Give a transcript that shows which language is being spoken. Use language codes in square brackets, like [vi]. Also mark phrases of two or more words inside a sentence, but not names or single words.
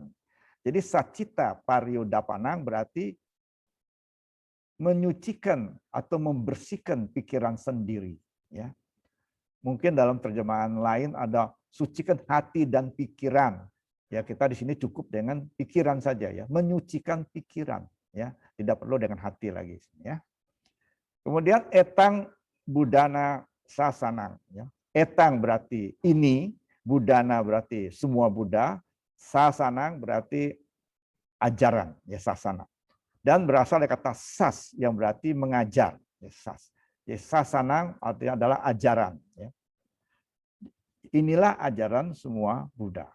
[id] Jadi [pi] sacita paryodapanang [id] berarti menyucikan atau membersihkan pikiran sendiri. Ya. Mungkin dalam terjemahan lain ada sucikan hati dan pikiran. Ya, kita di sini cukup dengan pikiran saja ya, menyucikan pikiran ya, tidak perlu dengan hati lagi ya. Kemudian [pi] etang budana sasanang. [id] Ya. Etang berarti ini, budana berarti semua Buddha, sasanang berarti ajaran, ya sasana. Dan berasal dari kata sas yang berarti mengajar, ya sas. Ya, sasanang artinya adalah ajaran. Ya. Inilah ajaran semua Buddha.